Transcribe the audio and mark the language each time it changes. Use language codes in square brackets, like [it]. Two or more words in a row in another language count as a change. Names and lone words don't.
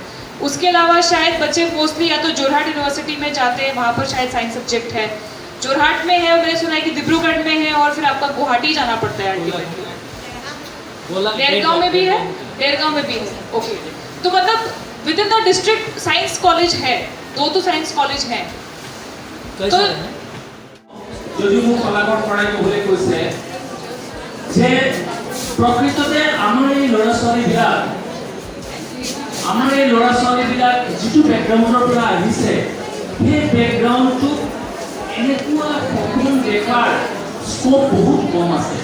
[hi] उसके अलावा शायद बच्चे मोस्टली या तो जोरहाट यूनिवर्सिटी में जाते हैं, वहाँ पर शायद साइंस सब्जेक्ट है। जोरहाट में है, मैंने सुना है कि डिब्रूगढ़ में है, और फिर आपका गुवाहाटी जाना पड़ता है अल्टीमेटली। देरगांव में भी है, देरगांव में भी है, ओके। तो मतलब [en] within the district science college [hi] है, 2 तो साइंस कॉलेज हैं। तो [as] যদি মোক কলাবৰ কৰাই ক'বলৈ কৈছে যে প্ৰকৃততে আমাৰ এই ল'ৰা ছোৱালীবিলাক যিটো বেকগ্ৰাউণ্ডৰ পৰা আহিছে, সেই বেকগ্ৰাউণ্ডটো এনেকুৱা সপোন দেখাৰ স্কোপ বহুত কম আছে।